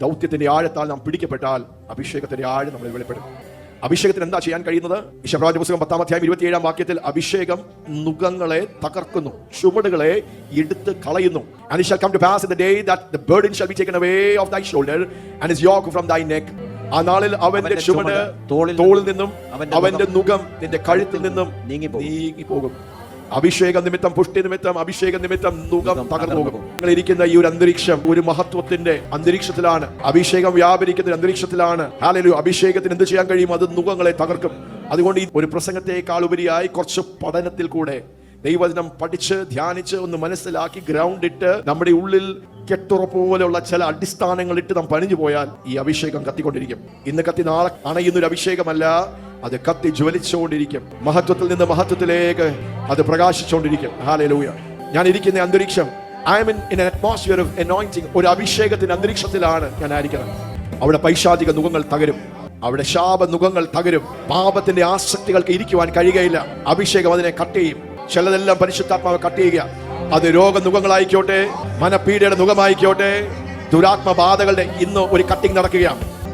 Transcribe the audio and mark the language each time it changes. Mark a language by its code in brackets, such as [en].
[ml] ദൗത്യത്തിന്റെ ആഴത്താൽ നാം പിടിക്കപ്പെട്ടാൽ അഭിഷേകത്തിന്റെ ആഴം നമ്മളിൽ വെളിപ്പെടും. അഭിഷേകത്തിന് എന്താ ചെയ്യാൻ കഴിയുന്നത്? യിശയ്യാപ്രവാചക പുസ്തകം 10:27 വാക്യത്തിൽ, അഭിഷേകം നുകങ്ങളെ തകർക്കുന്നു, ചുമടുകളെ എടുത്ത് കളയുന്നു. [en] And it shall come to pass in the day that the burden shall be taken away of thy shoulder and his yoke from thy neck. [ml] ആ നാളിൽ അവന്റെ ചുമട് തോളിൽ നിന്നും അവന്റെ നുകം നിന്റെ കഴുത്തിൽ നിന്നും നീങ്ങി പോകും. അഭിഷേക നിമിത്തം, പുഷ്ടി നിമിത്തം, അഭിഷേക നിമിത്തം നുകം തകർന്നു പോകും. നിങ്ങൾ ഇരിക്കുന്ന ഈ ഒരു അന്തരീക്ഷം ഒരു മഹത്വത്തിന്റെ അന്തരീക്ഷത്തിലാണ്. അഭിഷേകം വ്യാപരിക്കുന്ന അന്തരീക്ഷത്തിലാണ്. ഹല്ലേലൂയ. അഭിഷേകത്തിന് എന്ത് ചെയ്യാൻ കഴിയും? അത് നുകങ്ങളെ തകർക്കും. അതുകൊണ്ട് ഈ ഒരു പ്രസംഗത്തെക്കാൾ ഉപരിയായി കുറച്ച് പഠനത്തിൽ കൂടെ ദൈവവചനം പഠിച്ച് ധ്യാനിച്ച് ഒന്ന് മനസ്സിലാക്കി ഗ്രൗണ്ട് ഇട്ട് നമ്മുടെ ഉള്ളിൽ കെട്ടുറപ്പ് പോലെയുള്ള ചില അടിസ്ഥാനങ്ങൾ ഇട്ട് നാം പണിഞ്ഞു പോയാൽ ഈ അഭിഷേകം കത്തിക്കൊണ്ടിരിക്കും. ഇന്ന് കത്തി നാളെ അണയുന്നൊരു അഭിഷേകമല്ല, അത് കത്തി ജ്വലിച്ചുകൊണ്ടിരിക്കും. മഹത്വത്തിൽ നിന്ന് മഹത്വത്തിലേക്ക് അത് പ്രകാശിച്ചുകൊണ്ടിരിക്കും. ഹല്ലേലൂയ. ഞാൻ ഇരിക്കുന്ന അന്തരീക്ഷം, [en] I am in an atmosphere of anointing. [ml] ഒരു അഭിഷേകത്തിന്റെ അന്തരീക്ഷത്തിലാണ് ഞാൻ ആയിരിക്കുന്നത്. അവിടെ പൈശാചിക നുകങ്ങൾ തകരും, അവിടെ ശാപ നുകങ്ങൾ തകരും. പാപത്തിന്റെ ആസക്തികൾക്ക് ഇരിക്കുവാൻ കഴിയുകയില്ല. അഭിഷേകം അതിനെ കട്ട് ചെയ്യും. ചിലതെല്ലാം പരിശുദ്ധാത്മാവ് കട്ട് ചെയ്യുക. അത് രോഗനുകങ്ങളായിക്കോട്ടെ, മനപ്പീഡയുടെ നുകമായിക്കോട്ടെ, ദുരാത്മബാധകളുടെ ഇന്ന് ഒരു കട്ടിങ് നടക്കുകയാണ്.